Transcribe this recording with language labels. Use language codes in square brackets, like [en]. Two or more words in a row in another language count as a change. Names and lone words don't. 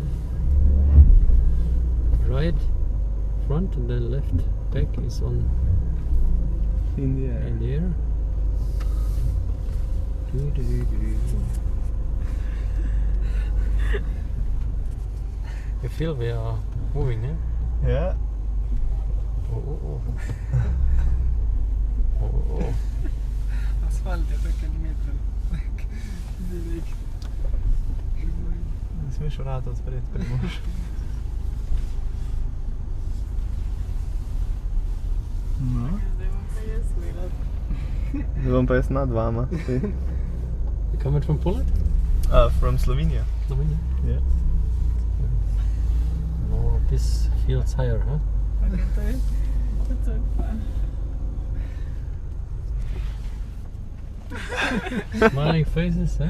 [en] Right front and then left back is on In the air. in the air. I feel we are moving, eh? Yeah. Oh. Oh. [sl] Asfalt je tako en meter. Direkt. Ne smeš vrata odpreti, Primož. No. Zdaj bom pa jaz imela. Zdaj bom pa jaz nad vama. [en] You coming from Poland? From Slovenia. Slovenia? Yeah. No, this feels higher, huh? [sl] Okay, to je fun. [en] Smiling faces, huh?